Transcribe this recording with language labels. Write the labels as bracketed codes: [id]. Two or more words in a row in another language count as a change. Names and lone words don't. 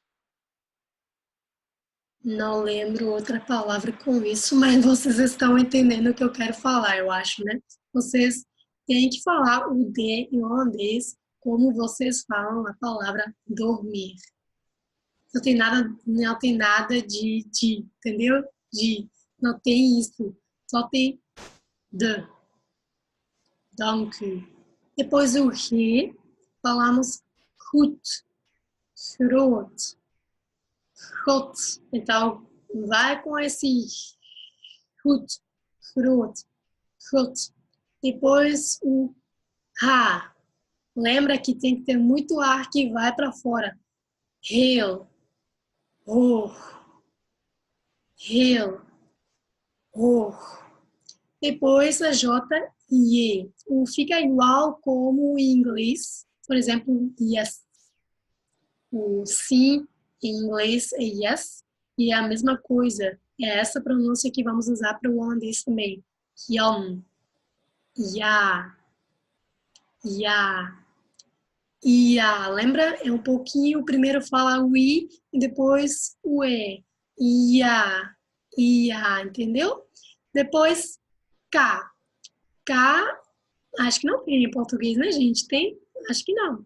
[pt] Não lembro outra palavra com isso, mas vocês estão entendendo o que eu quero falar, eu acho, né? Vocês têm que falar o D em holandês como vocês falam a palavra dormir. Não tem nada de, entendeu? De, não tem isso. Só tem de. [nl] Dank u. [pt] Depois o re, falamos [nl] goed, groot, God. [pt] Então, vai com esse [nl] goed, groot, God. [pt] Depois o ha. Lembra que tem que ter muito ar que vai para fora. [nl] Heel, oh, heel, oh. [pt] Depois a J e E. O fica igual como em inglês. Por exemplo, yes. O sim em inglês é yes. E é a mesma coisa. É essa pronúncia que vamos usar para o holandês também. [nl] Jan, ja, ja. [pt] E lembra? É um pouquinho, primeiro fala o I e depois o E. ia, ia, entendeu? Depois, K. K, acho que não tem em português, né, gente? Tem? Acho que não.